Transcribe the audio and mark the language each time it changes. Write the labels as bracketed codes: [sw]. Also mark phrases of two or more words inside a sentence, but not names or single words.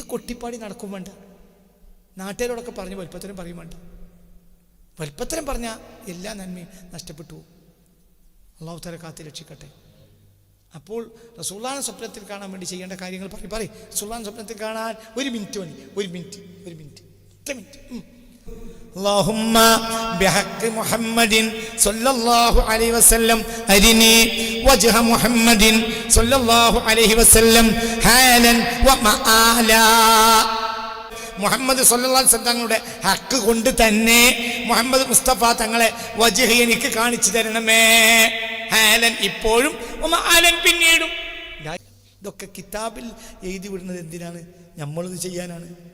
[ml] കൊട്ടിപ്പാടി നടക്കും വേണ്ട, നാട്ടുകാരോടൊക്കെ പറഞ്ഞ് വലുപ്പത്തരം പറയും വേണ്ട. വലുപ്പത്തരം പറഞ്ഞാൽ എല്ലാ നന്മയും നഷ്ടപ്പെട്ടു പോകും. [ar] الله تعالى [ml] കാത്ത് രക്ഷിക്കട്ടെ. അപ്പോൾ റസൂലുള്ളാഹിനെ സ്വപ്നത്തിൽ കാണാൻ വേണ്ടി ചെയ്യേണ്ട കാര്യങ്ങൾ പറയും. റസൂലുള്ളാഹിനെ സ്വപ്നത്തിൽ കാണാൻ 1 മിനിറ്റ് മതി. 1 മിനിറ്റ് 1 മിനിറ്റ് 1 മിനിറ്റ്. [ar] اللهم بحق محمد صلى الله عليه وسلم أرني وجه محمد صلى الله عليه وسلم حالا ومآلا. [ml] മുഹമ്മദ് [ar] صلى الله عليه وسلم [ml] തങ്ങളുടെ ഹക്ക് കൊണ്ട് തന്നെ മുഹമ്മദ് മുസ്തഫ തങ്ങളെ വജ്ഹ് എനിക്ക് കാണിച്ചു തരണമേ. ഹാലൻ ഇപ്പോഴും, മആലൻ പിന്നീടും. ഇതൊക്കെ കിതാബിൽ എഴുതി വിടുന്നത് എന്തിനാണ്? നമ്മളിത് ചെയ്യാനാണ്.